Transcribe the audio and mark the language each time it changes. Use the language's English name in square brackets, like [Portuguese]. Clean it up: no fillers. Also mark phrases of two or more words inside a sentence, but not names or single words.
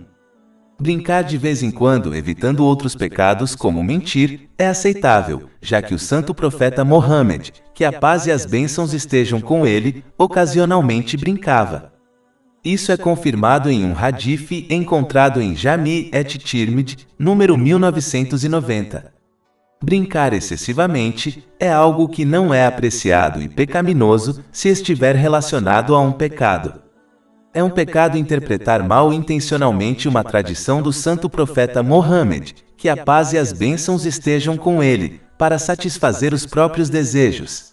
[Portuguese] Brincar de vez em quando, evitando outros pecados como mentir, é aceitável, já que o santo profeta Mohammed, que a paz e as bênçãos estejam com ele, ocasionalmente brincava. Isso é confirmado em um hadith encontrado em Jami' et-Tirmidhi, número 1990. Brincar excessivamente é algo que não é apreciado e pecaminoso se estiver relacionado a um pecado. É um pecado interpretar mal intencionalmente uma tradição do santo profeta Mohammed, que a paz e as bênçãos estejam com ele, para satisfazer os próprios desejos.